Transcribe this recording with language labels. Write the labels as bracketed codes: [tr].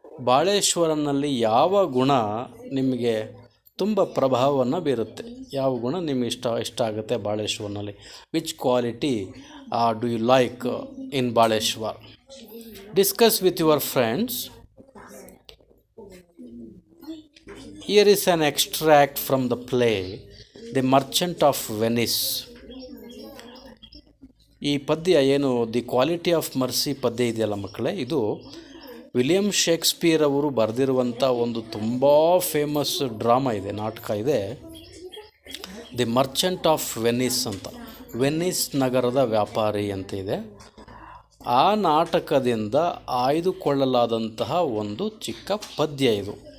[kn] ಬಾಳೇಶ್ವರನಲ್ಲಿ ಯಾವ ಗುಣ ನಿಮಗೆ ತುಂಬ ಪ್ರಭಾವವನ್ನು ಬೀರುತ್ತೆ, ಯಾವ ಗುಣ ನಿಮಗೆ ಇಷ್ಟ ಆಗುತ್ತೆ ಬಾಳೇಶ್ವರ್ನಲ್ಲಿ. [en] Which quality do you like in Baleshwar? Discuss with your friends. Here is an extract from the play The Merchant of Venice. [kn] ಈ ಪದ್ಯ ಏನು ದಿ ಕ್ವಾಲಿಟಿ ಆಫ್ ಮರ್ಸಿ ಪದ್ಯ ಇದೆಯಲ್ಲ ಮಕ್ಕಳೇ, ಇದು ವಿಲಿಯಂ ಶೇಕ್ಸ್ಪಿಯರ್ ಅವರು ಬರೆದಿರುವಂಥ ಒಂದು ತುಂಬ ಫೇಮಸ್ ಡ್ರಾಮಾ ಇದೆ, ನಾಟಕ ಇದೆ, ದಿ ಮರ್ಚೆಂಟ್ ಆಫ್ ವೆನಿಸ್ ಅಂತ. ವೆನಿಸ್ ನಗರದ ವ್ಯಾಪಾರಿ ಅಂತ ಇದೆ. ಆ ನಾಟಕದಿಂದ ಆಯ್ದುಕೊಳ್ಳಲಾದಂತಹ ಒಂದು ಚಿಕ್ಕ ಪದ್ಯ ಇದು.